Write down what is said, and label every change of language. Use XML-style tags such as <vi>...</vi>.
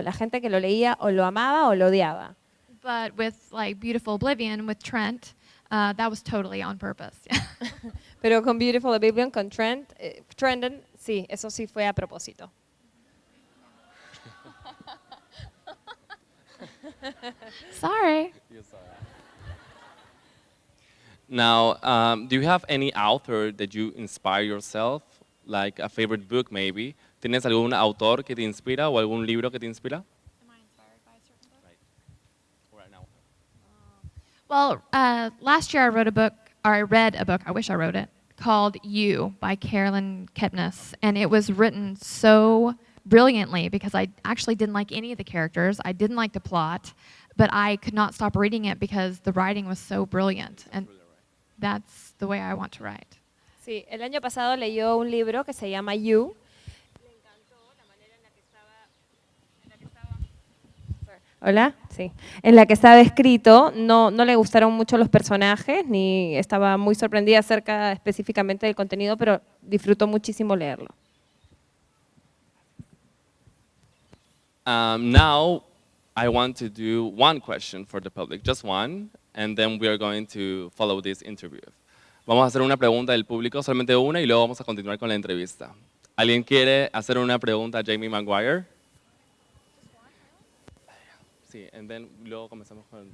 <es>La gente que lo leía o lo amaba o lo odiaba.</es> <en>But with like Beautiful Oblivion with Trent, that was totally on purpose.</en> <es>Pero con Beautiful Oblivion, con Trendon, sí, eso sí fue a propósito.</es> <en>Sorry. Now, do you have any author that you inspire yourself? Like a favorite book, maybe? ¿Tienes algún autor que te inspira o algún libro que te inspira? Am I inspired by a certain book? Right now. Well, last year I read a book, I wish I wrote it, called You by Carolyn Kepnes. And it was written so brilliantly because I actually didn't like any of the characters. I didn't like the plot, but I could not stop reading it because the writing was so brilliant. And that's the way I want to write.</en> <es>Sí, el año pasado leyó un libro que se llama You. Le encantó la manera en la que Hola, sí. En la que estaba escrito, no le gustaron mucho los personajes, ni estaba muy sorprendida acerca específicamente del contenido, pero disfrutó muchísimo leerlo.</es> <en>Now, I want to do one question for the public, just one, and then we are going to follow this interview.</en> <es>Vamos a hacer una pregunta del público, solamente una, y luego vamos a continuar con la entrevista. ¿Alguien quiere hacer una pregunta a Jamie McGuire? Sí,</es> <en>and then</en> <es>luego comenzamos con...</es>